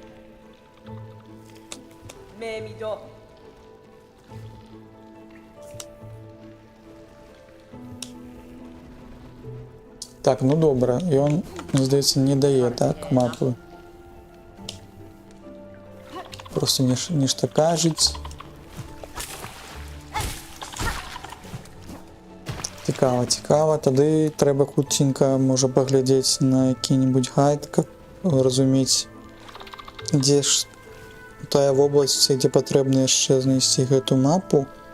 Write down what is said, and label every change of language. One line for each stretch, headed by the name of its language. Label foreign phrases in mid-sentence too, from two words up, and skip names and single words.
Ukrainian: Так, ну добре. І він, мені здається, не дає, так, мапу.
Belarusian: просто нешта кажуць. Цікава. Тады трэба хутченька можа паглядзець на які-небудзь гайд, каб разумець, дзе ж тая вобласць, дзе патрэбна яшчэ знайсці гэту мапу.